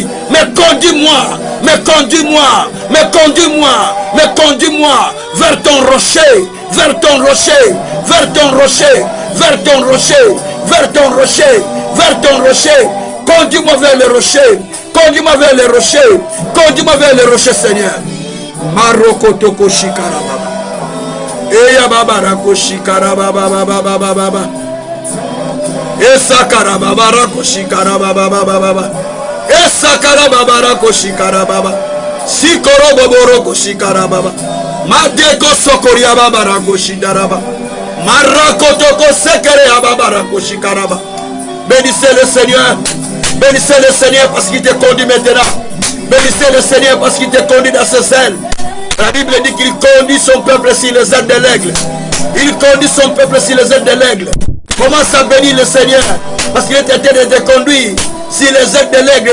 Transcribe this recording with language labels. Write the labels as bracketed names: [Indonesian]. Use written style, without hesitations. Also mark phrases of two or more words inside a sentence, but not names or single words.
[French] Mais conduis-moi, mais conduis-moi, mais conduis-moi, mais conduis-moi vers ton rocher, vers ton rocher, vers ton rocher, vers ton rocher, vers ton rocher, vers ton rocher. Conduis-moi vers le rocher, conduis-moi vers le rocher, conduis-moi vers le rocher, Seigneur. Maroko toko shikara baba, eya baba rako shikara baba baba baba baba, esakara baba rako shikara baba baba baba, esakara baba rako shikara baba, sikoro boboro ko shikara baba, madeko sokoria baba rako shidaraba, marako toko sekere baba rako shikara baba. Bénissez le Seigneur, bénissez le Seigneur parce qu'il te conduit maintenant. Bénissez le Seigneur parce qu'il te conduit dans ses ailes. La Bible dit qu'il conduit son peuple sur les ailes de l'aigle. Il conduit son peuple sur les ailes de l'aigle. Commence à bénir le Seigneur parce qu'il est en train de te conduire sur les ailes de l'aigle.